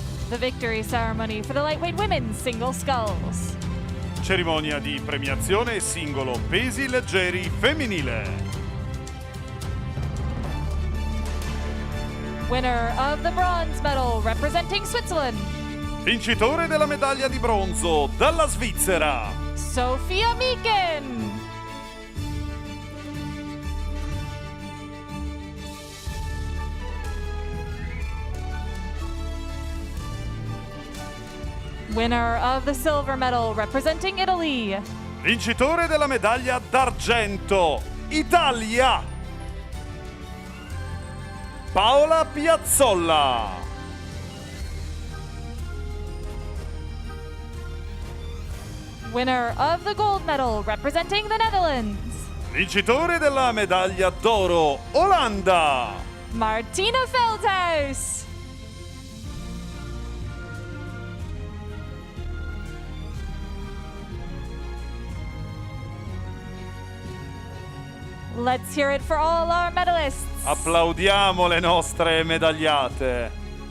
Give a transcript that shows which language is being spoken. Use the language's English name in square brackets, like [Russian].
[English] The victory ceremony for the lightweight women's single sculls. [Italian] Cerimonia di premiazione singolo pesi leggeri femminile. [English] Winner of the bronze medal representing Switzerland, [Italian] Vincitore della medaglia di bronzo dalla Svizzera, Sophia Meeken. [English] Winner of the silver medal representing Italy, [Italian] vincitore della medaglia d'argento, Italia, Paola Piazzolla. [English] winner of the gold medal representing the Netherlands, [Italian] Vincitore della medaglia d'oro, Olanda, Martina Veldhuis. [English] Let's hear it for all our medalists. [Italian] Applaudiamo le nostre medagliate.